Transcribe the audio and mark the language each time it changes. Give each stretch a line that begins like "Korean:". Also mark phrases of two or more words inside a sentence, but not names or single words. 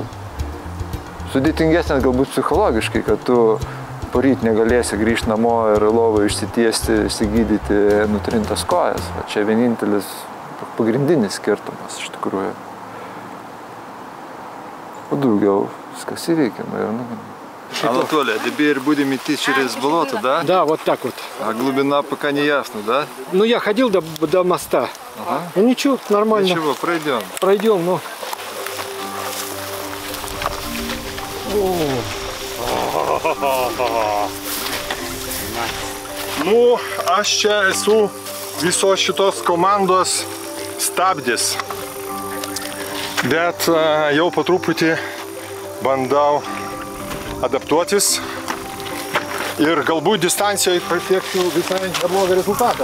Lithuanian: Sudėtingesnės galbūt psichologiškai, kad tu poryt negalėsi grįžti namo ir lovą išsitiesti, išsigydyti nutrintas kojas. Čia vienintelis pagrindinis skirtumas iš tikrųjų. O daugiau viskas įveikiama ir nuginama.
Russian: Анатолий, а теперь будем идти через болото, да? Да, вот так вот. А глубина пока не ясно, да? Ну, я ходил до моста. Ага. Ну, ничего, нормально. Ничего, пройдем. Пройдем, ну.
Lithuanian: Nu, aš čia esu visos šitos komandos stabdis. Bet jau po truputį bandau adaptuotis ir galbūt distancijoje pasiekčiau visai neblogą rezultatą.